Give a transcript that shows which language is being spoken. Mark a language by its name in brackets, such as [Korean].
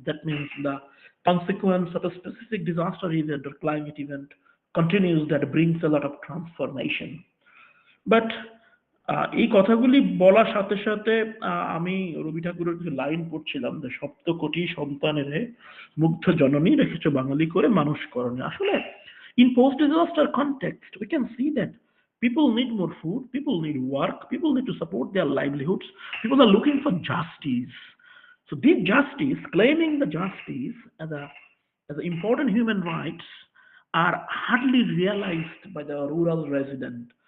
[English] That means the consequence of a specific disaster event or climate event continues, that brings a lot of transformation. [Bangla] But এই কথাগুলি বলার সাথে সাথে আমি রবি ঠাকুরের কিছু লাইন পড়ছিলাম, যে সপ্ত কোটি সন্তানের মুগ্ধ জননী রেখেছ বাঙালি করে মানুষ করণে। [English] আসলে in post-disaster context, we can see that people need more food, people need work, people need to support their livelihoods, people are looking for justice. So this justice, claiming the justice as important human rights, are hardly realized by the rural resident.